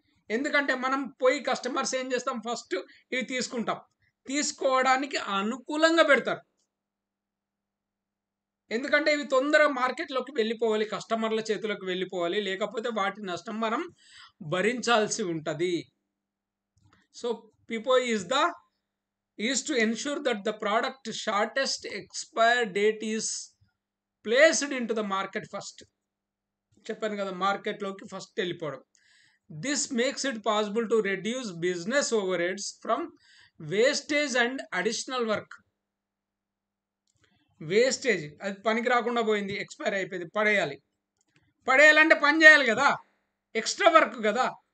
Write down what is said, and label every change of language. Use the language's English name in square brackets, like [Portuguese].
[Telugu] ఎందుకంటే మనం పోయి కస్టమర్స్ ఏం చేస్తాం, ఫస్ట్ ఇవి తీసుకుంటాం, తీసుకోవడానికి అనుకూలంగా పెడతారు. ఎందుకంటే ఇవి తొందరగా మార్కెట్లోకి వెళ్ళిపోవాలి, కస్టమర్ల చేతులకు వెళ్ళిపోవాలి, లేకపోతే వాటి నష్టం మనం భరించాల్సి ఉంటుంది. [English] So FIFO is to ensure that the product shortest expire date is placed into the market first. [Telugu] చెప్పాను కదా, మార్కెట్లోకి ఫస్ట్ వెళ్ళిపోవడం. [English] This makes it possible to reduce business overheads from wastage and additional work. [Telugu] Wastage, అది పనికి రాకుండా పోయింది, ఎక్స్పైర్ అయిపోయింది, పడేయాలంటే పని చేయాలి కదా, ఎక్స్ట్రా వర్క్ కదా.